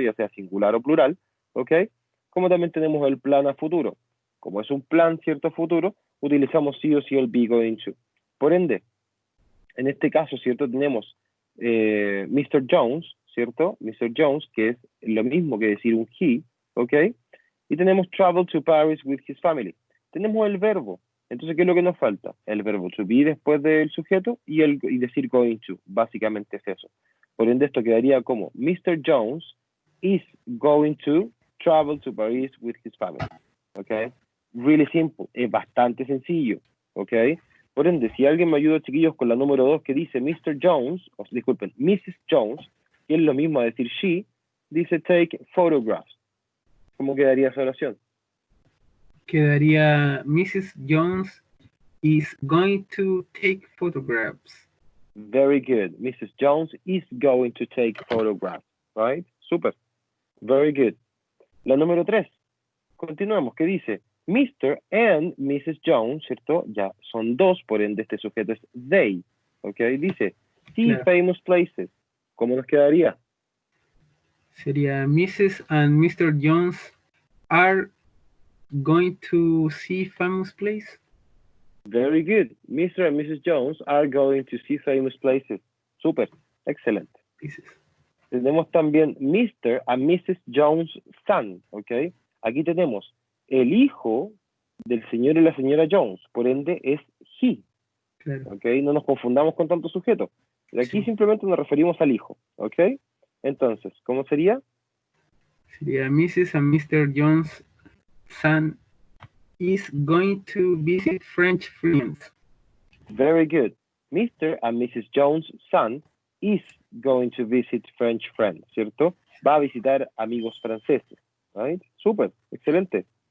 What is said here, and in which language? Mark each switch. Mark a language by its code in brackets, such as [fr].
[es] Ya sea singular o plural, ¿ok? Como también tenemos el plan a futuro. Como es un plan, ¿cierto? Futuro, utilizamos sí o sí el be going to. Por ende, en este caso, ¿cierto? Tenemos Mr. Jones, ¿cierto? Mr. Jones, que es lo mismo que decir un he, ¿ok? [en] Y tenemos travel to Paris with his family. [es] Tenemos el verbo. Entonces, ¿qué es lo que nos falta? El verbo to be después del sujeto y decir going to. Básicamente es eso. Por ende, esto quedaría como Mr. [en] Jones is going to travel to Paris with his family. [es] ¿Ok? [en] Really simple. [es] Es bastante sencillo. ¿Ok? Por ende, si alguien me ayuda, chiquillos, con la número 2 que dice Mr. Jones, disculpen, Mrs. Jones, que es lo mismo a decir she, dice [en] take photographs. [es] ¿Cómo quedaría esa oración? Quedaría Mrs. [en] Jones is going to take photographs. Very good. Mrs. Jones is going to take photographs. Right? Super. Very good. [es] La número 3. Continuamos. ¿Qué dice? Mr. and Mrs. Jones, ¿cierto? Ya son dos, por ende este sujeto es they. ¿Ok? Dice, see Claro. [en] famous places. [es] ¿Cómo nos quedaría? Sería Mrs. and Mr. [en] Jones are going to see famous place. Very good. Mr. and Mrs. Jones are going to see famous places. [es] Super. Excelente. Tenemos también Mr. and Mrs. [en] Jones' son. ¿Ok? [es] Aquí tenemos el hijo del señor y la señora Jones, por ende es he. Claro. ¿Ok? No nos confundamos con tanto sujeto. De aquí Sí. simplemente nos referimos al hijo. ¿Ok? Entonces, ¿cómo sería? Sería Mrs. and Mr. [en] Jones' son is going to visit French friends. Very good. Mr. and Mrs. Jones' son is going to visit French friends, [es] ¿cierto? Va a visitar amigos franceses. [en] Right? Super. [es] Excelente.